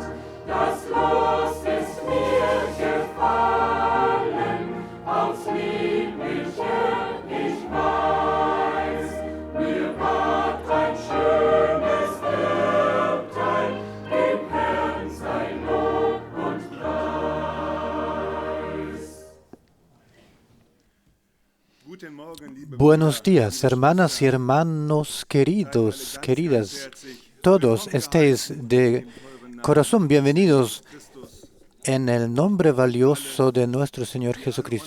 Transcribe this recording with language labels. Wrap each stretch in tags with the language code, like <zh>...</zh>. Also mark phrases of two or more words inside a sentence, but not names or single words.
<de>Das Los ist mir gefallen, aufs Liebliche, ich weiß, mir ward ein schönes Erbteil, dem Herrn sei Lob und Preis.</de> <es>Buenos días, hermanas y hermanos queridos, queridas. Todos estéis de corazón bienvenidos en el nombre valioso de nuestro Señor Jesucristo.</es>